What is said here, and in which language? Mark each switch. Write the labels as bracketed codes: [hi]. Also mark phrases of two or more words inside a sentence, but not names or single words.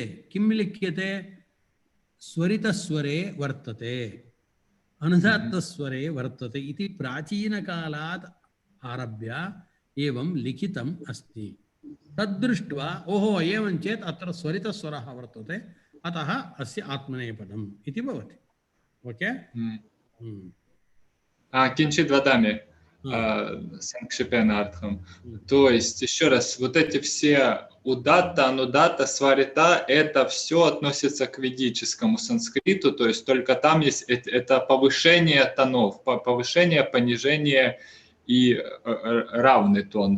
[sa] किं लिख्यते स्वरितस्वरे वर्तते अनुदात्तस्वरे वर्तते इति प्राचीनकालात् आरभ्य एवं लिखितम् अस्ति। तद्दृष्ट्वा ओहो एवं चेत् अत्र स्वरितस्वरः वर्तते अतः अस्य आत्मनेपदम् इति भवति। ओके किञ्चित् वदामि संक्षेपेणार्थं। [ru] То есть еще раз, вот эти все удатта, анудатта, сварита, это все относится к ведическому санскриту, то есть только там есть это повышение тонов, повышение, понижение и равный тон.